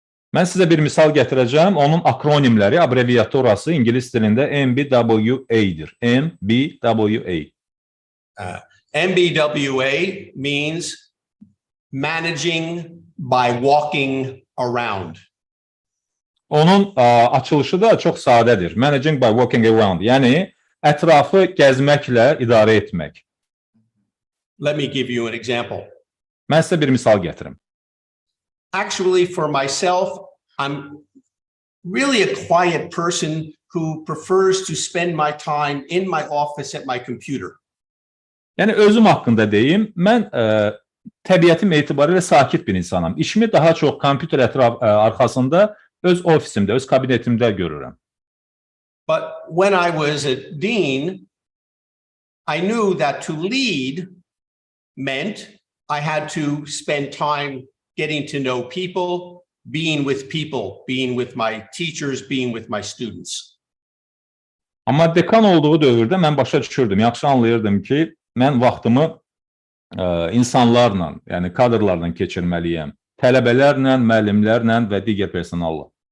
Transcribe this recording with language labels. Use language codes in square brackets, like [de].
[az] Mən sizə bir misal gətirəcəm. Onun akronimləri, abreviaturası ingilis dilində MBWA-dir. [en] MBWA. MBWA means managing by walking around. [az] Onun açılışı da çox sadədir. [en] Managing by walking around. [az] Yəni, ətrafı gəzməklə idarə etmək. [en] Let me give you an example. [az] Mən sizə bir misal gətirim. [en] Actually, for myself, I'm really a quiet person who prefers to spend my time in my office at my computer. [az] Yəni, özüm haqqında deyim, mən təbiətim etibarilə sakit bir insanam. İşimi daha çox kompüter arxasında öz ofisimdə, öz kabinetimdə görürəm. [en] But when I was a dean, I knew that to lead meant I had to spend time getting to know people, being with my teachers, being with my students. [az] Amma dekan olduğu dövrdə mən başa düşürdüm, yaxşı anlayırdım ki, mən vaxtımı insanlarla, yəni kadrlarla keçirməliyəm. Tələbələrlə, müəllimlərlə və digər personalla.